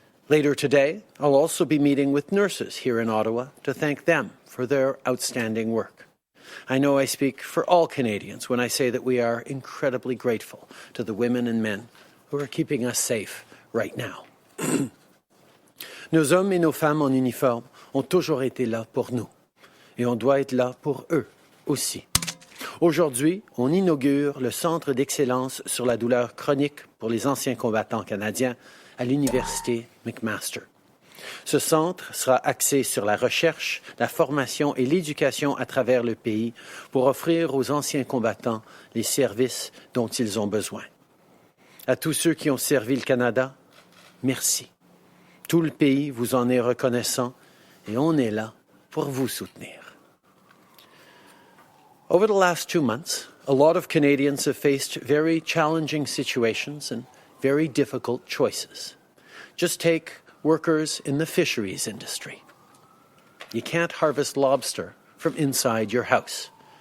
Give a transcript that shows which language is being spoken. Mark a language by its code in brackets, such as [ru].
[en] Later today, I'll also be meeting with nurses here in Ottawa to thank them for their outstanding work. I know I speak for all Canadians when I say that we are incredibly grateful to the women and men who are keeping us safe right now. [fr] Nos hommes et nos femmes en uniforme ont toujours été là pour nous et on doit être là pour eux aussi. Aujourd'hui, on inaugure le Centre d'excellence sur la douleur chronique pour les anciens combattants canadiens à l'Université McMaster. Ce centre sera axé sur la recherche, la formation et l'éducation à travers le pays pour offrir aux anciens combattants les services dont ils ont besoin. À tous ceux qui ont servi le Canada, merci. Tout le pays vous en est reconnaissant et on est là pour vous soutenir. [en] Over the last 2 months, a lot of Canadians have faced very challenging situations and very difficult choices. Just take workers in the fisheries industry. You can't harvest lobster from inside your house.